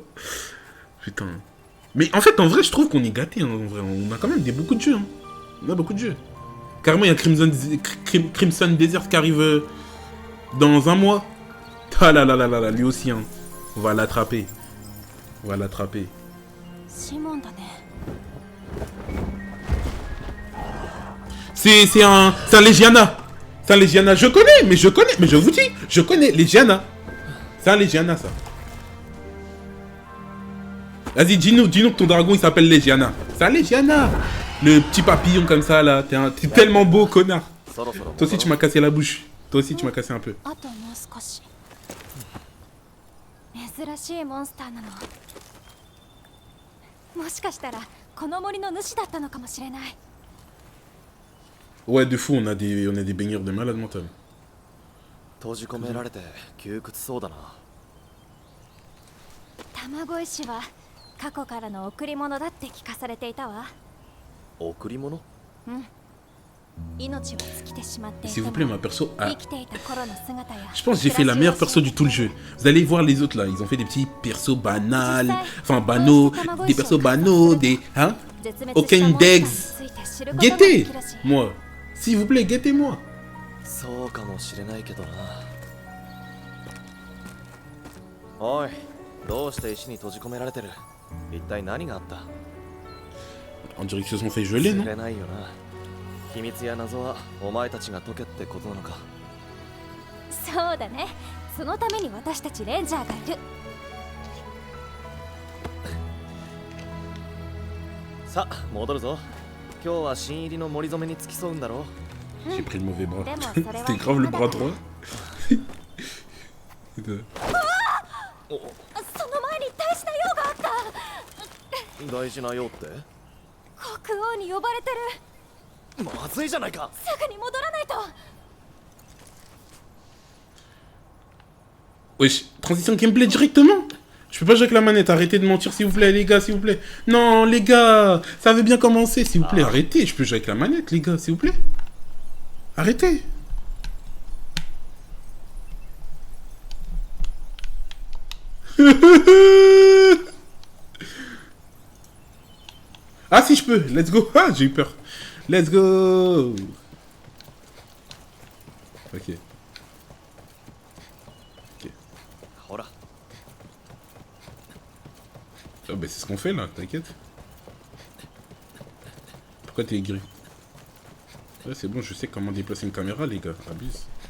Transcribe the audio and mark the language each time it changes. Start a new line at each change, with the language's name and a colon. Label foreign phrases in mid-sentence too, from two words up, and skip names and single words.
French: Putain. Mais en fait, en vrai, je trouve qu'on est gâtés, hein, en vrai. On a quand même beaucoup de jeux, hein. On a beaucoup de jeux. Carrément, il y a Crimson Desert qui arrive dans un mois. Ah là là là là là, lui aussi, hein. On va l'attraper. On va l'attraper.
Japanese: シモンだね。
French: C'est un Legiana. C'est un Legiana. Je connais, mais je vous dis, je connais Legiana. C'est un Legiana, ça. Vas-y, dis-nous que ton dragon, il s'appelle Legiana. C'est un Legiana. Le petit papillon comme ça, là. T'es tellement beau, connard. Toi aussi, tu m'as cassé la bouche. Toi aussi, tu m'as cassé un peu.
Japanese: あともう少し。珍しいモンスターなの。もしかしたらこの森の主だったのかもしれない。
French: Ouais, de fou, on a des baigneurs de malade mental.
Japanese: 閉じ込められて窮屈そうだな。卵石は過去からの贈り物だって聞かされていたわ。贈り物？うん。命は尽きてしまっていた。
French: S'il vous plaît, ma perso. Ah.
Japanese: 生きていた頃の姿や。
French: Je pense que j'ai fait la meilleure perso du tout le jeu. Vous allez voir les autres là, ils ont fait des petits persos banals, enfin banaux, des persos banaux, des. Hein? Aucun degs. Guettez! Moi. S'il vous plaît, guettez-moi.
Japanese: そうかもしれないけどな。おい、どうして石に閉じ込められてる？一体何があった？
French: On dirait qu'ils se sont fait geler, non?
Japanese: 知れないよな。秘密や謎はお前たちが解けってことなのか。そうだね。そのために私たちレンジャーがいる。さあ、戻るぞ。今日は新入りの森染めに付き添うんだろう。
French: J'ai pris le mauvais bras. C'était grave le bras droit.
Japanese: その前に大事な用があった。大事な用って？国王に呼ばれてる。まずいじゃないか。すぐに戻らないと。
French: Wesh, transition gameplay directement. Je peux pas jouer avec la manette, arrêtez de mentir s'il vous plaît les gars, s'il vous plaît. Non les gars, ça veut bien commencer, s'il vous plaît, arrêtez, je peux jouer avec la manette les gars, s'il vous plaît. Arrêtez. Ah si je peux,
English: let's go.
French: Ah j'ai eu peur.
English: Let's go.
French: Ok. Voilà. Oh bah c'est ce qu'on fait là, t'inquiète. Pourquoi t'es aigri? Ouais c'est bon, je sais comment déplacer une caméra les gars, abuse.